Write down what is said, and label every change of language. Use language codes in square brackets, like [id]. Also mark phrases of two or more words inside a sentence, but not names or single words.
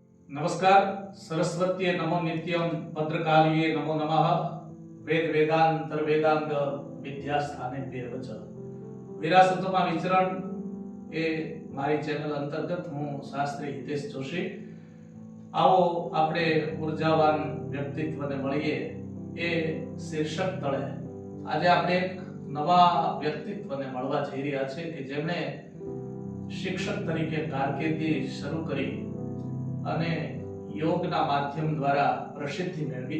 [sa] नमस्कार। सरस्वती नमो नित्यम, भद्रकालिये नमो नमः। वेद वेदांतर वेदांग विद्यास्थाने पेवच। [gu] વિરાસતોમાં વિચરણ એ મારી ચેનલ અંતર્ગત હું શાસ્ત્રી હિતેશ જોશી. આવો આપણે ઉર્જાવાન વ્યક્તિત્વને મળીએ એ શીર્ષક તળે આજે આપણે એક નવા વ્યક્તિત્વને મળવા જઈ રહ્યા છે કે જેમણે શિક્ષક તરીકે કારકિર્દી શરૂ કરી અને યોગના માધ્યમ દ્વારા પ્રસિદ્ધિ મેળવી.